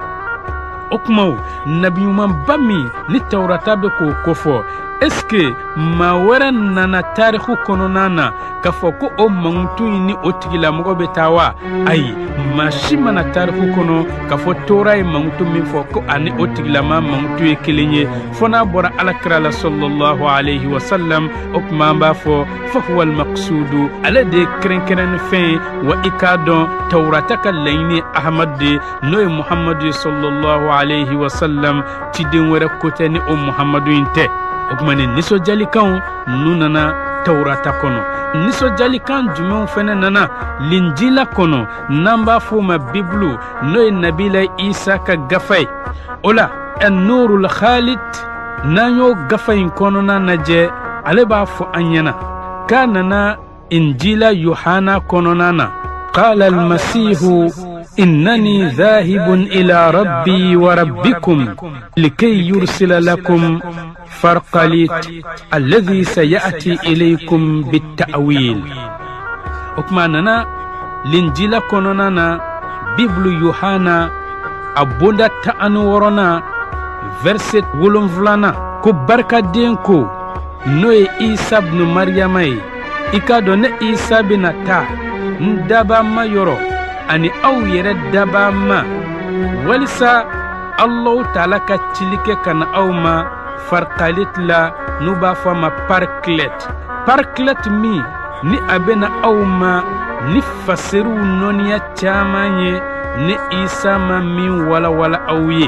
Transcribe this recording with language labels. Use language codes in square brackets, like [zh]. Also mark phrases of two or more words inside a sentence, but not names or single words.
[bm] o kuma nabi ɲumanba min ni tawurata bɛ k'o kofɔ [fr] est-ce que [bm] maa wɛrɛ nana tariku kɔnɔna na k'a fɔ ko o mangutu in ni o tigilamɔgɔ bɛ taa wa ayi maa si mana tariku kɔnɔ k'a fɔ tora ye mangutu min fɔ ko ani o tigilama mangutu ye kelen ye fo n'a bɔra alakira la [ar] صلى الله عليه وسلم [bm] o tuma an b'a fɔ [ar] فهو المقصود [bm] ale de ye kɛrɛnkɛrɛnni fɛn ye wa i k'a dɔn tawurata ka laɲini ye ahamadu de n'o ye muhamadu ye [ar] صلى الله عليه وسلم [bm] ciden wɛrɛ ko tɛ ni o muhamadu in tɛ o kuma ni nisɔnjalikanw nu nana tawurata kɔnɔ nisɔnjalikan jumɛnw fɛnɛ nana linjila kɔnɔ n'an b'a fɔ o ma bibulu n'o ye nabila isa ka gafa ye o la an-nurul khalid n'an y'o gafa in kɔnɔna lajɛ ale b'a fɔ an ɲɛna k'a nana injila yohana kɔnɔna na [ar] قال المسيح إنني ذاهب إلى ربي وربكم لكي يرسل لكم فارقليط الذي سيأتي إليكم بالتأويل. [bm] O kuma nana linjila kɔnɔna na biblu yohana a bonda 16 verset 7 ko barkaden ko n'o ye isa ibn maryama ye i ka dɔn ne isa bena taa n dabama yɔrɔ ani aw yɛrɛ dabama walisa [ar] الله تعالى [bm] ka cili kɛ ka na aw ma farqalit la n'u b'a fɔ a ma parclet min ni a bena aw ma ni fasiriw nɔniya caaman ye ni isa ma min walawala aw ye.